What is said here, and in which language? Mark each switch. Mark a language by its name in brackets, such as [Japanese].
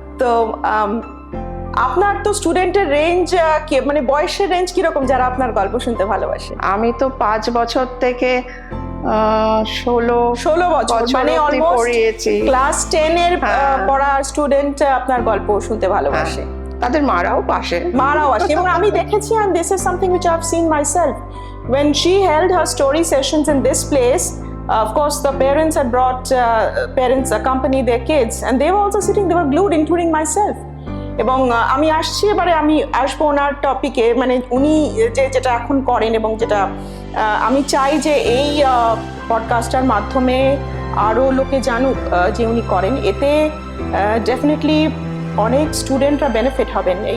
[Bangla] তো আপনার তো স্টুডেন্টের রেঞ্জ মানে বয়সের রেঞ্জ কিরকম যারা আপনার গল্প শুনতে ভালোবাসে? আমি তো 5 বছর থেকে 16 বছর মানে অলমোস্ট পড়িয়েছি। ক্লাস 10 এর পড়া স্টুডেন্ট আপনার গল্প শুনতে ভালোবাসে। তাদের মারাও আসে এবং আমি দেখেছি, [English] and this is something which I've seen myself when she held her story sessions in this place. Of course the parents had brought parents accompany their kids and they were also sitting, they were glued, including myself. [Bangla] এবং আমি আসবো ওনার টপিকে, মানে উনি যেটা এখন করেন এবং যেটা আমি চাই যে এই পডকাস্টার মাধ্যমে আরো লোকে জানুক যে উনি করেন, এতে ডেফিনেটলি অনেক স্টুডেন্টরা বেনিফিট হবেন।